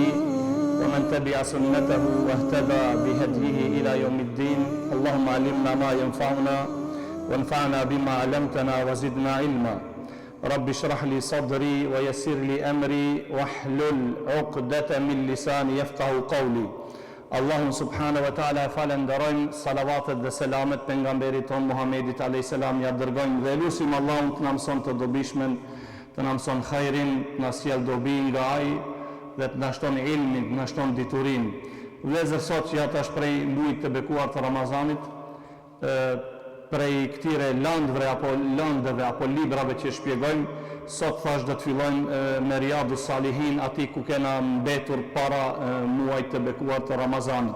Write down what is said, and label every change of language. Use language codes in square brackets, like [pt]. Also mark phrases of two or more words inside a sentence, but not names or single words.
[ar] ومن تبع سنته واهتدى بهديه إلى يوم الدين اللهم علمنا ما ينفعنا وانفعنا بما علمتنا وزدنا علما رب اشرح لي صدري ويسر لي أمري واحلل عقدة من لساني يفقه قولي اللهم سبحانه وتعالى [sq] falenderojmë salavatet dhe selamet pejgamberit ton Muhamedit [ar] عليه السلام [sq] ja dërgojmë dhe lutim Allahun të na mëson të dobishmen, të na mëson khairin, të na sjell dobi nga ai dhe të na shton ilmin, të na shton diturinë. Vëllezër, sot që ata shprej mujit të bekuar të Ramazanit, prej këtire landëve apo librave që shpjegojmë, sot thash do të fillojmë me Riyadus Salihin, aty ku kena mbetur para muajit të bekuar të Ramazanit.